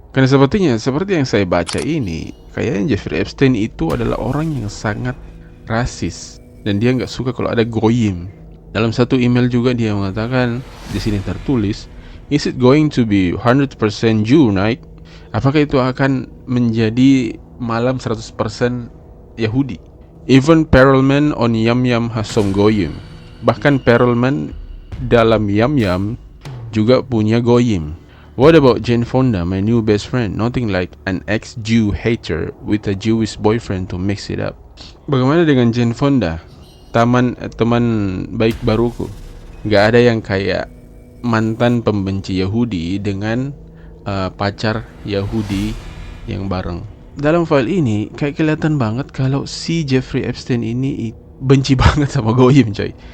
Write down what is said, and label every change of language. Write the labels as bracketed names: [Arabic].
[Indonesian] Karena seperti yang saya baca ini, kayaknya Jeffrey Epstein itu adalah orang yang sangat rasis dan dia nggak suka kalau ada goyim. Dalam satu email juga dia mengatakan, di sini tertulis, [English] "Is it going to be 100% Jew night?" [Indonesian] Apakah itu akan menjadi malam 100% Yahudi? [English] Even Perelman on Yum Yum has some goyim. [Indonesian] Bahkan Perelman dalam Yum Yum juga punya goyim. [English] What about Jane Fonda, my new best friend? Nothing like an ex-Jew hater with a Jewish boyfriend to mix it up. [Indonesian] Bagaimana dengan Jane Fonda? Teman baik baruku. Gak ada yang kayak mantan pembenci Yahudi dengan pacar Yahudi yang bareng. Dalam file ini kayak kelihatan banget kalau si Jeffrey Epstein ini benci banget sama goyim, coy.